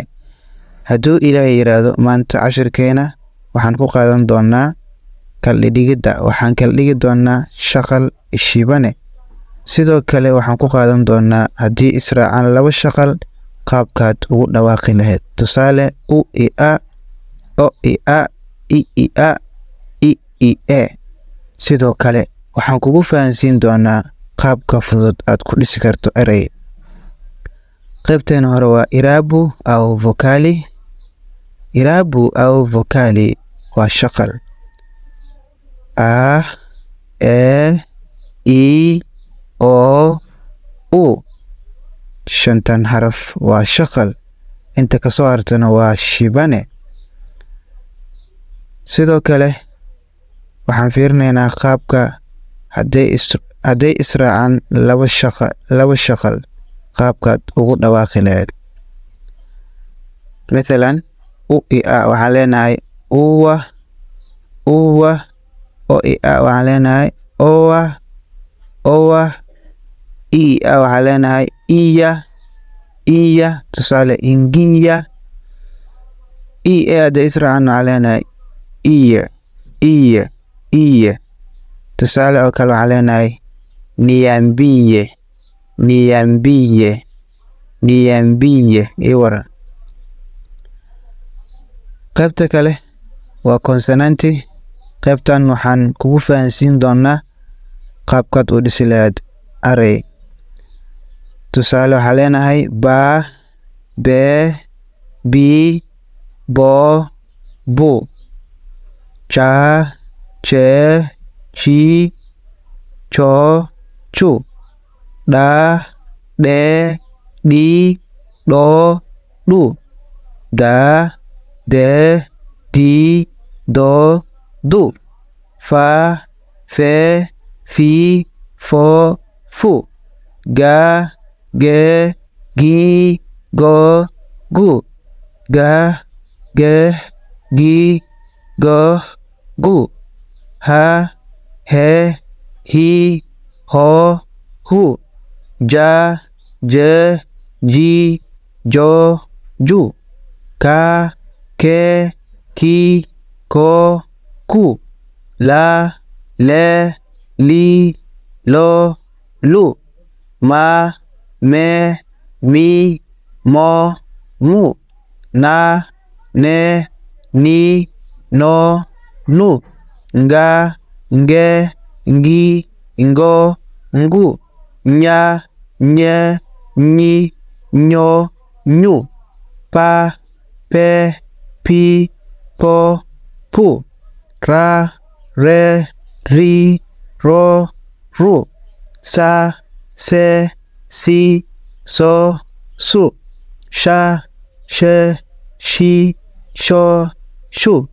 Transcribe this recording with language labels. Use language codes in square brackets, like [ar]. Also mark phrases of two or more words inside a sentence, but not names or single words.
[so] hadduu ilaahay yiraahdo maanta cashirkeena waxaan ku qaadan doonaa kaldhigida. waxaan kaldhigi doonaa shaqal ishibane. sidoo kale waxaan ku qaadan doonaa haddii israacaan laba shaqal qaabkaad ugu dhawaaqi lahayd. tusaale u i a, o i a, i a, i e. sidoo kale waxaan kugu fahansiin doonaa qaabka fudud aad ku dhisi karto erey. qaybteena hore waa [sw] irabu au vokali. irabu au vokali [so] waa shaqal a, e, i, o, u. shantan xaraf waa shaqal, inta ka soo hartana waa shibane. sidoo kale waxaan fiirinaynaa qaabka hadday israacaan laba shaqal qaabkaad ugu dhawaaqi lahayd. mathalan u i a waxaan leenahay uwa, uwa. o i a waxaan leenahay owa, owa. i a waxaan leenahay iya, iya. tusaale ingiya. i e hadday israacaan waxaan leenahay iya, iya, iya. tusaale oo kale waxaan leenahay niambiye, niambiye, niambiye. ii waran. qaybta kale waa konsonanti. qaybtan waxaan kugu fahansiin doonaa qaabkaad u dhisi lahayd arey. tusaale waxaa leenahay [sw] ba, be, bi, bo, bu. ja, je, ji, jo, ju. da, de, di, do, du. da, de, di, do, du. fa, fe, fi, fo, fu. ga, ge, gi, go, gu. ga, ge, gi, go, gu. ha, he, hi, ho, hu. ja, je, ji, jo, ju. ka, ke, ki, ko, ku. la, le, li, lo, lu. ma, me, mi, mo, mu. na, ne, ni, no, nu. nga, nge, ngi, ngo, ngu. nya, nye, nyi, nyo, nyu. pa, pe, pi, po, pu. ra, re, ri, ro, ru. sa, se, si, so, su. sha, she, shi, sho, shu.